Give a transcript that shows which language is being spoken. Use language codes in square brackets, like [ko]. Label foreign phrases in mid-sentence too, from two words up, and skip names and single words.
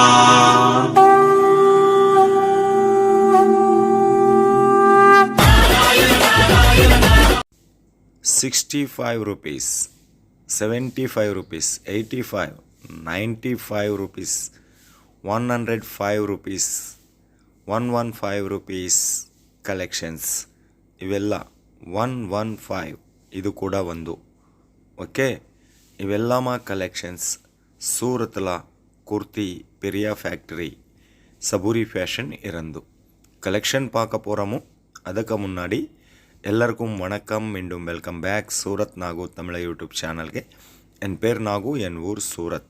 [en] 65 rupees, 75 rupees, 85, 95 rupees, 105 rupees, 115 rupees collections. [ta] இவெல்லாம் 115 இது கூட ஒண்ணு. ஓகே, இவெல்லாம் கலெக்ஷன்ஸ் சூரத்தில் குர்த்தி பெரிய ஃபேக்டரி சபூரி ஃபேஷன் இறந்து கலெக்ஷன் பார்க்க போகிறோமோ. அதுக்கு முன்னாடி எல்லாருக்கும் வணக்கம், மீண்டும் [en] welcome back [ta] சூரத் நாகு தமிழ் யூடியூப் சேனலுக்கு. என் பேர் நாகு, என் ஊர் சூரத்.